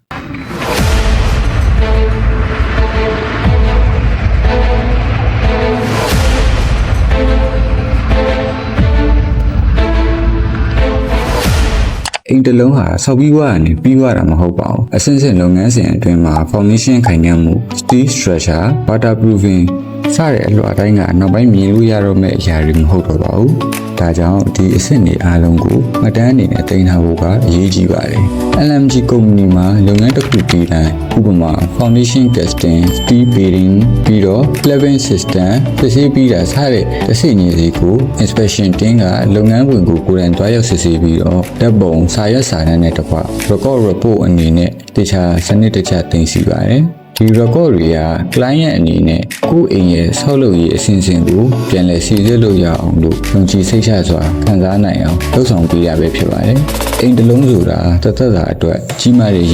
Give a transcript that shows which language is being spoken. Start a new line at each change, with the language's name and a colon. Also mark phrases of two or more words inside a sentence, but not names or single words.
Burmese: အိမ်တလုံးဟာဆောက်ပြီးွားကနေပြီးွားတာမဟုတ်ပါဘူးအဆင့်ဆင့်လုပ်ငန်းစဉ်အတွင်းမှာ foundation ခိုင်ခံ့မှု
English: steel structure waterproofing
Burmese: စတဲ့အလွှာတိုင်းကနောက်ပိုင်းမြင်လို့ရတော့မယ့်အရာတွေမဟုတ်တော့ပါဘူးဒါကြောင့်ဒီအဆင့်တွေအားလုံးကိုမှတ်တမ်းအနေနဲ့တင် ထားဖို့ကအရေးကြီးပါတယ် LMG ကုမ္ပဏီမှာလုပ်ငန်းတစ်ခုပြီးတိုင်းဥပမာ
English: foundation casting steel bearing
Burmese: ပြီးတော့
English: cladding system
Burmese: စစ်ဆေးပြီးတာစတဲ့တစ်ဆင့်ကြီးစီကို
English: inspection team
Burmese: ကလုပ်ငန်းဝင်ကိုကိုယ်တိုင်တွားရောက်စစ်ဆေးပြီးတော့ဓာတ်ပုံစာရွက်စာတမ်းနဲ့တကွ
English: record report
Burmese: အနေနဲ့တခြားစနစ်တကျတင် စီပါတယ်ဒီ record တွေက client အနေနဲ့ကိုယ့်အိမ်ရဲ့ဆောက်လုပ်ရေးအဆင့်ဆင့်ကိုပြန်လည်စီစစ်လို့ရအောင်လို့ယုံကြည်စိတ်ချစွာခံစားနိုင်အောင်လုပ်ဆောင်ပေးရပဲဖြစ်ပါတယ်။အိမ်တစ်လုံးဆိုတာတစ်သက်တာအတွက်ကြီးမားတဲ့ရ